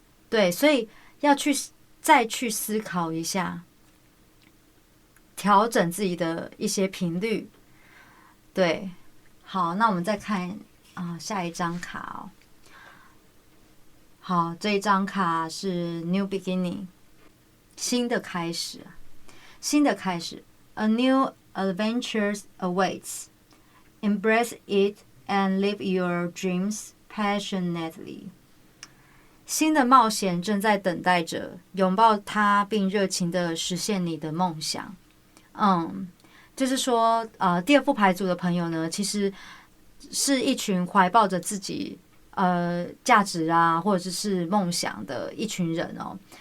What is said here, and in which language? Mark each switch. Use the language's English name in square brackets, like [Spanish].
[Chinese] 对，所以要再去思考一下，调整自己的一些频率。对，好，那我们再看下一张卡哦。好，这一张卡是 New Beginning， 新的开始，新的开始。 [English] A new adventure awaits. Embrace it and live your dreams passionately. [Chinese] 新的冒险正在等待着，拥抱它，并热情的实现你的梦想。就是说，第二副牌组的朋友呢，其实是一群怀抱着自己价值啊，或者是梦想的一群人哦。